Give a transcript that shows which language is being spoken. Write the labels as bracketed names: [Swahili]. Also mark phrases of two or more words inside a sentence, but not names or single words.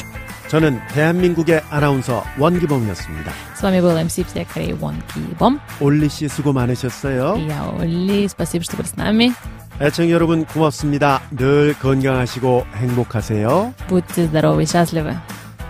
[Korean] 저는 대한민국의 아나운서 원기범이었습니다. [Russian] С вами был MC всей Кореи Вон Ки-бом. [Korean] 올리 씨 수고 많으셨어요. [Russian] И я Олли, спасибо, что были с нами. [Korean] 애청 여러분 고맙습니다. 늘 건강하시고 행복하세요. [Russian] Будьте здоровы и счастливы.